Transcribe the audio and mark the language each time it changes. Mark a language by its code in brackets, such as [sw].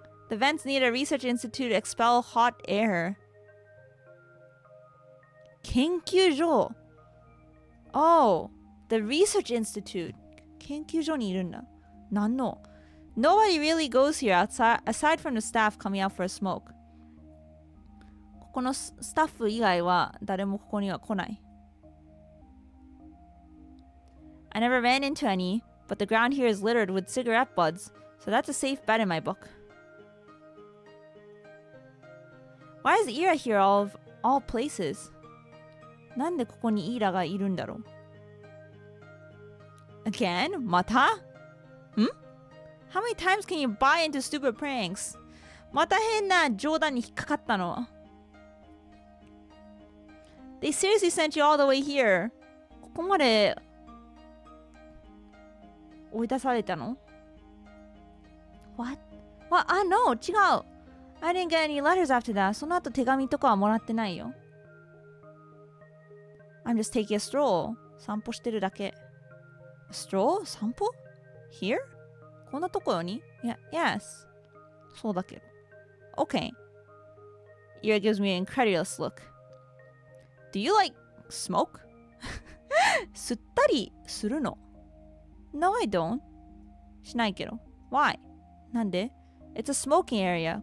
[en] The vents near the research institute expel hot air. [ja] 研究所 [en] Oh, the research institute. [ja] 研究所にいるんだ。何の [en] Nobody really goes here aside from the staff coming out for a smoke. [ja] ここのスタッフ以外は誰もここには来ない。 [en] I never ran into any, but the ground here is littered with cigarette butts, so that's a safe bet in my book. Why is Ira here of all places? [ja] なんでここにイーラがいるんだろう [en] Again? [ja] また [en] How many times can you buy into stupid pranks? [ja] また変な冗談に引っかかったの [en] They seriously sent you all the way here. [ja] ここまで追い出されたの [en] What? What? No, [ja] 違う [en] I didn't get any letters after that. [ja] その後手紙とかはもらってないよ [en] I'm just taking a stroll. [ja] 散歩してるだけ [en] A stroll? [ja] 散歩 [en] Here? [ja] こんなところに [en] Yes. [ja] そうだけど [en] Okay. Ira gives me an incredulous look. Do you like smoke? [ja] 吸ったりするの [en] No, I don't. [ja] しないけど [en] Why? [ja] なんで [en] It's a smoking area.